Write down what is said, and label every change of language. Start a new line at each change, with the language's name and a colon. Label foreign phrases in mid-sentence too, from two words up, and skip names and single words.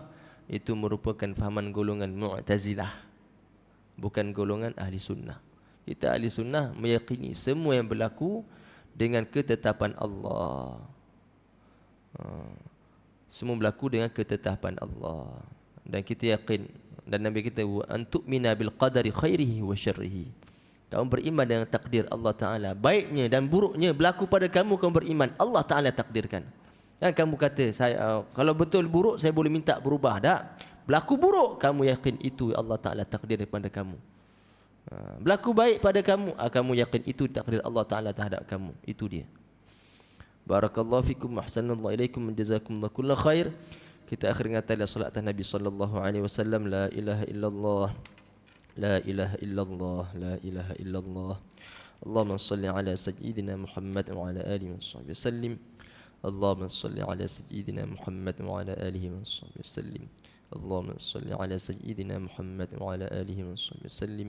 Malay: Itu merupakan fahaman golongan Mu'tazilah, bukan golongan ahli sunnah. Kita ahli sunnah meyakini semua yang berlaku dengan ketetapan Allah. Semua berlaku dengan ketetapan Allah. Dan kita yakin, dan Nabi kita,
Arabic: وأن تؤمن بالقدر خيره وشره.
Malay: Kamu beriman dengan takdir Allah Ta'ala, baiknya dan buruknya berlaku pada kamu, kamu beriman Allah Ta'ala takdirkan. Dan kamu kata, saya kalau betul buruk saya boleh minta berubah. Tak, berlaku buruk kamu yakin itu Allah Ta'ala takdir daripada kamu. Berlaku baik pada kamu, kamu yakin itu takdir Allah Ta'ala terhadap kamu. Itu dia.
Arabic: بارك الله فيكم، أحسن الله إليكم، جزاكم الله كل خير.
Malay: Kita akhir ngatakan salat atas Nabi
Arabic: صلى الله عليه وسلم. لا إله إلا الله، لا إله إلا الله، لا إله إلا الله. اللهم صل على سيدنا محمد وعلى آله وصحبه وسلم. اللهم صل على سيدنا محمد وعلى آله وصحبه وسلم. اللهم صل على سيدنا محمد وعلى آله وصحبه وسلم.